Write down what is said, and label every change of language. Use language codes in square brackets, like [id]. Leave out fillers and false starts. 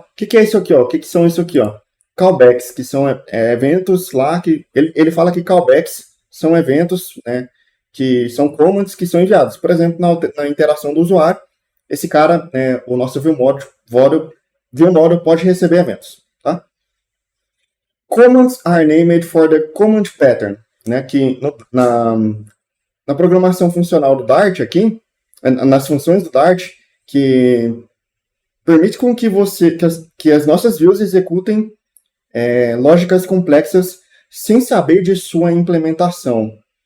[pt] O que é isso aqui, ó? O que são isso aqui, ó? Callbacks, que são eventos lá que... Ele fala que callbacks são eventos, né? Que são commands que são enviados. Por exemplo, na interação do usuário, esse cara, o nosso view model pode receber eventos, tá? [en] Commands are named for the command pattern, né? [pt] Que na programação funcional do Dart aqui, nas funções do Dart, que permite com que as nossas views executem lógicas complexas sem saber de sua implementação.